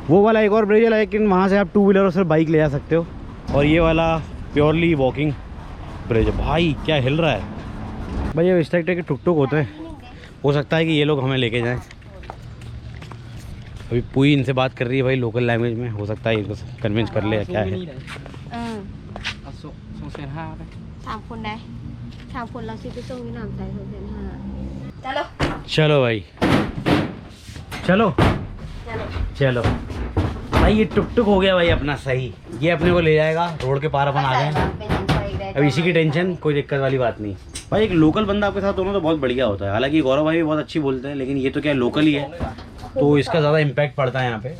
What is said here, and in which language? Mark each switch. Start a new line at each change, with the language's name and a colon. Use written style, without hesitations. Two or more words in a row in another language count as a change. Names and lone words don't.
Hindi: वो वाला एक और ब्रिज है, लेकिन वहाँ से आप 2 व्हीलर और सिर्फ बाइक ले जा सकते हो, और ये वाला
English: purely walking bridge
Hindi: है। भाई क्या हिल रहा है भाई। ये इस टाइप के टुक टुक होते हैं, हो सकता है कि ये लोग हमें लेके जाएं। अभी पूरी इनसे बात कर रही है भाई
English: local language
Hindi: में, हो सकता है इनको कन्विंस कर ले क्या है।
Thai: 3 คนได้3 คนเราซื้อไปส่งที่หนามใจ2,500 चलो
Hindi: चलो भाई, चलो चलो भाई। ये टुक टुक हो गया भाई अपना सही, ये अपने को ले जाएगा रोड के पार। अपन आ गए, अब इसी की टेंशन, कोई दिक्कत वाली बात नहीं भाई। एक लोकल बंदा आपके साथ होना तो बहुत बढ़िया होता है। हालांकि गौरव भाई भी बहुत अच्छी बोलते हैं, लेकिन ये तो क्या लोकल ही है तो इसका ज़्यादा इम्पैक्ट पड़ता है यहाँ पे।